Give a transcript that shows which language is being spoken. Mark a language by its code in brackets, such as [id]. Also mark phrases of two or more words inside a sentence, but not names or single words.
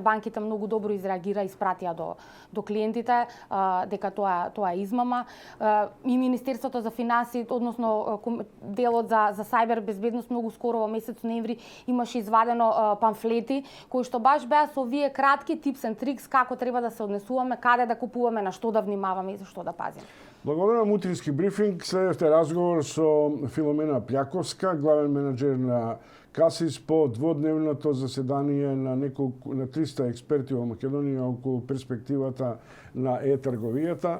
[mk] Банките многу добро изреагира, испратија до клиентите дека тоа е измама. И Министерството за финансии, односно делот за сајбер безбедност, многу скоро во месец ноември имаше извадено памфлети кои што баш беа со овие кратки [en] tips and tricks [mk] како треба да се однесуваме, каде да купуваме, на што да внимаваме и за што да пазиме. Благодарам Утрински брифинг. Следевте разговор со Филомена Пљаковска, главен менаџер на Касис, по дводневното заседание на 300 експерти во Македонија околу перспективата на е-трговијата.